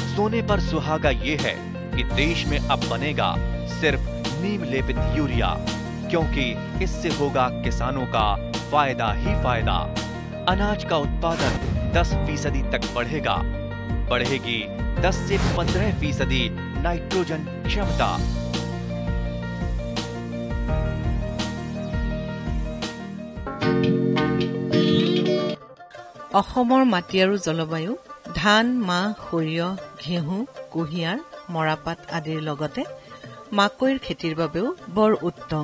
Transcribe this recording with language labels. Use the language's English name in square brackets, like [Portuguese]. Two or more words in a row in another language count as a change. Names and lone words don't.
[Hindi] सोने पर सुहागा ये है कि देश में अब बनेगा सिर्फ नीम लेपित यूरिया, क्योंकि इससे होगा किसानों का फायदा ही फायदा। अनाज का उत्पादन 10% तक बढ़ेगा। बढ़ेगी 10 से 15% नाइट्रोजन क्षमता। [Assamese] অসমৰ মাটি আৰু জলবায়ু ধান, মাহ, সৰিয়হ, ঘেঁহু, কুঁহিয়াৰ, মৰাপাট আদিৰ লগতে মাকৈৰ খেতিৰ বাবেও বৰ উত্তম।